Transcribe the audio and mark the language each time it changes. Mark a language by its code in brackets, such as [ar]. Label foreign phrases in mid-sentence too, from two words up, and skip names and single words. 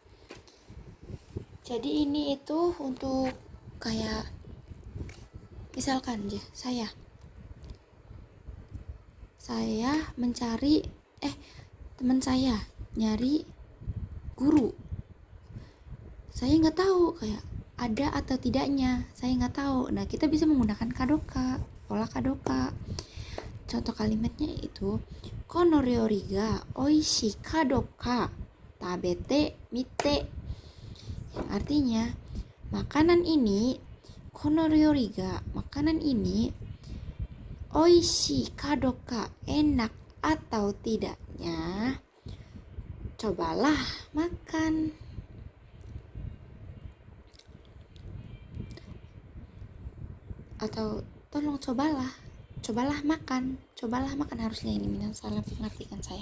[id] Jadi ini itu untuk kayak misalkan ya, saya mencari teman saya nyari guru. Saya nggak tahu kayak ada atau tidaknya, saya nggak tahu. Nah, kita bisa menggunakan kadoka, pola kadoka. Contoh kalimatnya itu [ja] この料理がおいしいかどうか食べてみて. [id] Yang artinya makanan ini [ja] この料理が, [id] makanan ini [ja] おいしいかどうか, [id] enak atau tidaknya cobalah makan. Atau tolong cobalah makan harusnya ini minang salah pengertian saya.